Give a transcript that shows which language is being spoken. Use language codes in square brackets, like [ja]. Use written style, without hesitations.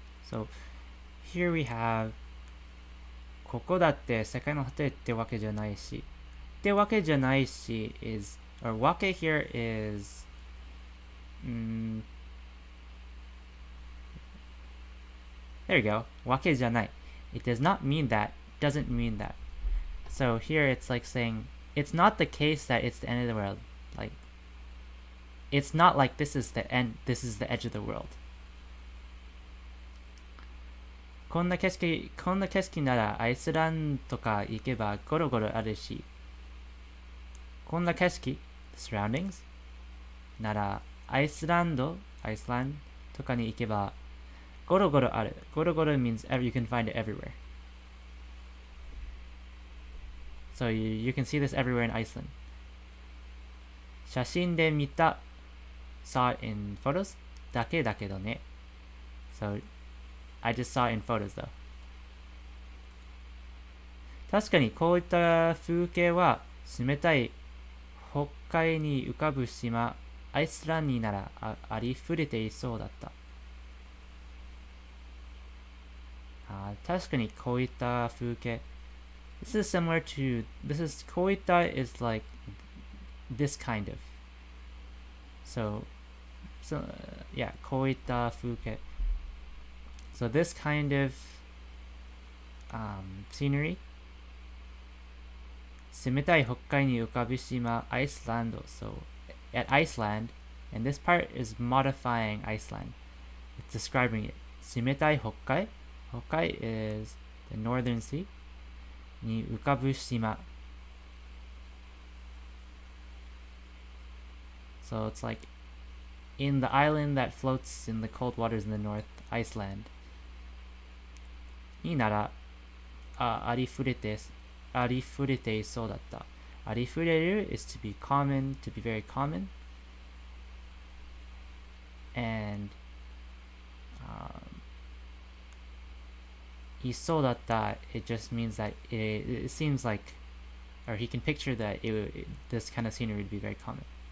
[en] So here we have [ja] ここだって世界の果てってわけじゃないし、ってわけじゃないし [en] is, or わけ here is there you go. [ja] わけじゃない. [en] It does not mean that. Doesn't mean that. So here it's like saying it's not the case that it's the end of the world. Like it's not like this is the end. This is the edge of the world. [ja] こんな景色ならアイスランドとか行けばゴロゴロあるし。こんな景色 [en] surroundings [ja] ならアイスランドとかに行けばゴロゴロある。 [en] ゴロゴロ means you can find it everywhere. So you can see this everywhere in Iceland. [ja] 写真で見た [en] saw it in photos [ja] だけだけどね。 [en] So I just saw it in photos though. [ja] 確かにこういった風景は冷たい北海に浮かぶ島アイスランドにならありふれていそうだった。確かにこういった風景 [en] This is similar toこういった is like this kind of so yeah [ja] こういった風景 [en] So this kind of scenery [ja] 冷たい北海に浮かぶ島 [en] Iceland. So at Iceland, and this part is modifying Iceland. It's describing it. [ja] 冷たい北海 [en] Hokkai is the northern sea. [ja] に浮かぶ島 [en] So it's like in the island that floats in the cold waters in the north, Iceland. [ja] にならありふれていそうだった。 [en] ありふれる is to be common, to be very common. And [ja] いそうだった [en] it just means that it seems like, or he can picture that this kind of scenery would be very common.